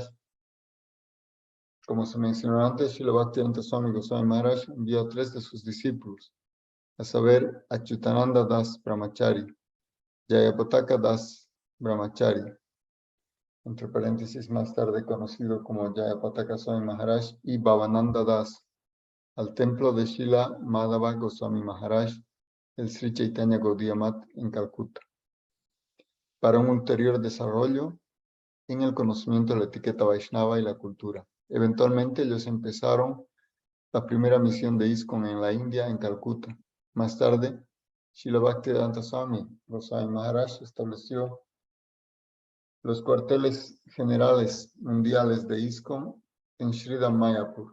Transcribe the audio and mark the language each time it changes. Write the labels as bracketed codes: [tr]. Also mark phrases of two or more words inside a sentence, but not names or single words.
[es] Como se mencionó antes, Srila Bhaktivedanta Swami Goswami Maharaj envió a 3 de sus discípulos, a saber, Achyutananda Das Brahmachari, Jayapataka Das Brahmachari, entre paréntesis más tarde conocido como Jayapataka Swami Maharaj, y Bhavananda Das, al templo de Srila Madhava Goswami Maharaj, el Sri Chaitanya Gaudiya Math en Calcuta, para un ulterior desarrollo en el conocimiento de la etiqueta Vaishnava y la cultura. Eventualmente ellos empezaron la primera misión de ISKCON en la India, en Calcuta. Más tarde, Srila Bhaktivedanta Swami Goswami Maharaj estableció los cuarteles generales mundiales de ISKCON en Sridham Mayapur.